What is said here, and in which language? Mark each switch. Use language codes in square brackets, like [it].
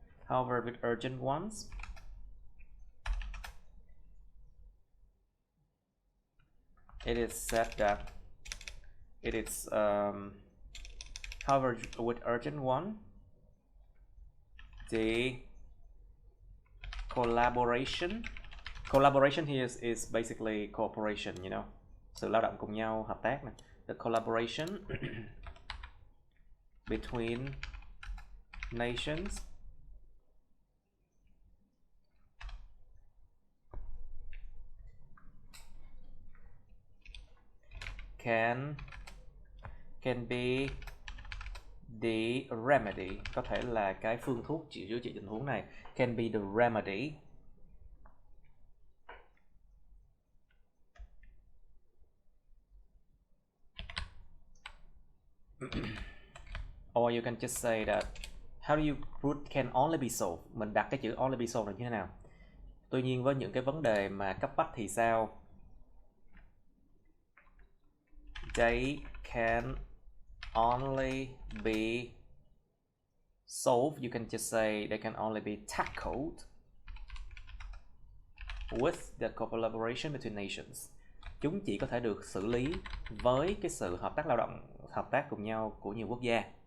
[en] However, with urgent ones, it is said that it is however, with urgent one, the collaboration here is basically cooperation, you know, [vi] sự lao động cùng nhau, hợp tác này. [en] The collaboration between nations can be the remedy, [vi] có thể là cái phương thuốc chữa trị tình huống này. [en] Can be the remedy or you can just say that how do you put can only be solved. [vi] Mình đặt cái chữ [en] only be solved [vi] là như thế nào? Tuy nhiên với những cái vấn đề mà cấp bách thì sao? [en] They can only be solved, you can just say they can only be tackled with the collaboration between nations. [vi] Chúng chỉ có thể được xử lý với cái sự hợp tác lao động, hợp tác cùng nhau của nhiều quốc gia.